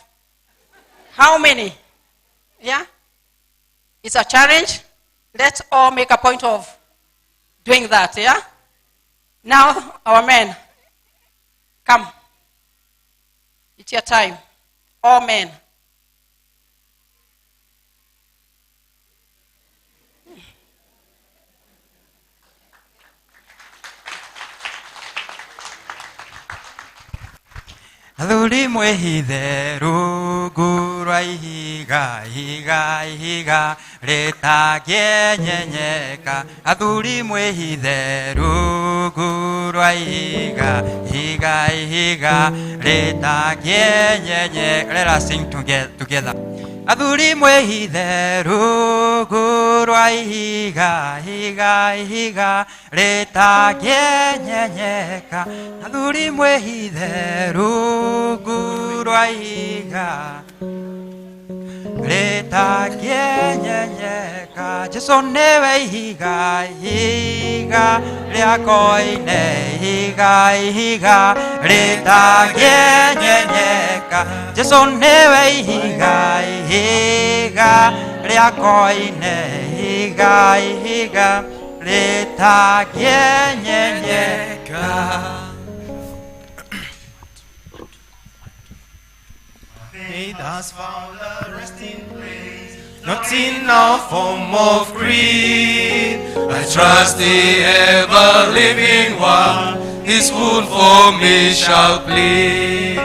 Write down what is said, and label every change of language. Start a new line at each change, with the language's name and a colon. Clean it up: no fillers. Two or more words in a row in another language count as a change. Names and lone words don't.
English: How many? Yeah? It's a challenge. Let's all make a point of doing that, yeah? Now, our men, come. It's your time. All men.
Kikuyu: Athuri mwihithe rungu rwa ihiga ihiga ihiga rĩtangĩenyenyeka. Athuri mwihithe rungu rwa ihiga ihiga ihiga rĩtangĩenyenyeka.
English: Let us sing together.
Kikuyu: Athuri mwihithe rungu rwa ihiga ihiga ihiga rĩtangĩenyenyeka. Athuri mwihithe rungu rwa ihiga rĩtangĩenyenyeka. Jesu nĩwe ihiga ihiga rĩa koine ihiga ihiga rĩtangĩenyenyeka. Jesu nĩwe ihiga ihiga rĩa koine ihiga ihiga rĩtangĩenyenyeka.
English: Faith has found a resting place, not in no form of creed. I trust the ever-living one, his wound for me shall plead.